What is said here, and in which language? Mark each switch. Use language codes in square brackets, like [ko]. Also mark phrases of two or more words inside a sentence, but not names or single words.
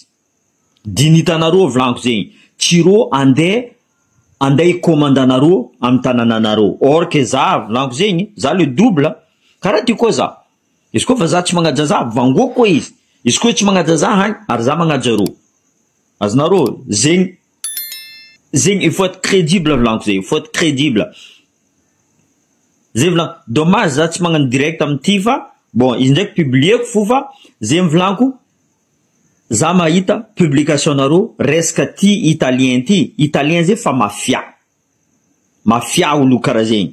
[mg] Dinitanareo volaniko zegny. Tsy reo andeha ikomandanareo am tanànanareo. [fr] Or que [mg] za volaniko zegny, za [fr] le double, [mg] karaha ty koa za. Izy koa vazaha tsy magnaja za, vangoko koa izy. Izy koa tsy magnaja za hagny, ary za magnaja reo. Azonareo zegny. Zegny, [fr] il faut être crédible [mg] volaniko zegny, [fr] il faut être crédible. [mg] Zay volaniko, dommage za tsy magnano direct amity fa, bon, izy ndraiky publieko fo fa, zay volaniko, za mahita publication nareo resaka ty italien ty. Italien zay fa mafia. Mafia olo karaha zegny.